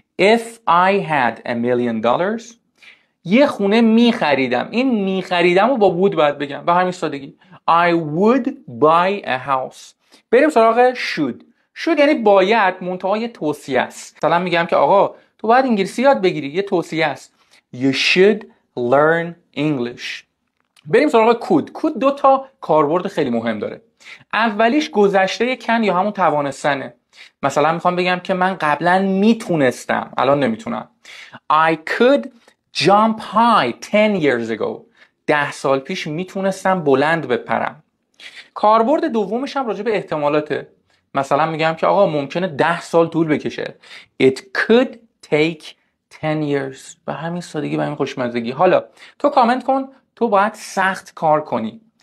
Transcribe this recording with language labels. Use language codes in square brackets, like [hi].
[en] If I had $1,000,000 [fa] یه خونه میخریدم. این میخریدم رو با would باید بگم به همین سادگی. [en] I would buy a house. [fa] بریم سراغ should. should یعنی باید، منتها یه توصیه است. مثلا میگم که آقا تو باید انگلیسی یاد بگیری، یه توصیه است. [en] You should learn English. [fa] بریم سراغ could. دو تا کاربرد خیلی مهم داره. اولیش گذشته کن یا همون توانستنه. مثلا میخوام بگم که من قبلا میتونستم، الان نمیتونم. [en] I could jump high 10 years ago. [fa] 10 سال پیش میتونستم بلند بپرم. کاربرد دومش هم راجع به احتمالاته. مثلا میگم که آقا ممکنه 10 سال طول بکشه. [en] It could take 10 years. [fa] به همین سادگی، به همین خوشمزگی. حالا تو کامنت کن تو باید سخت کار کنی.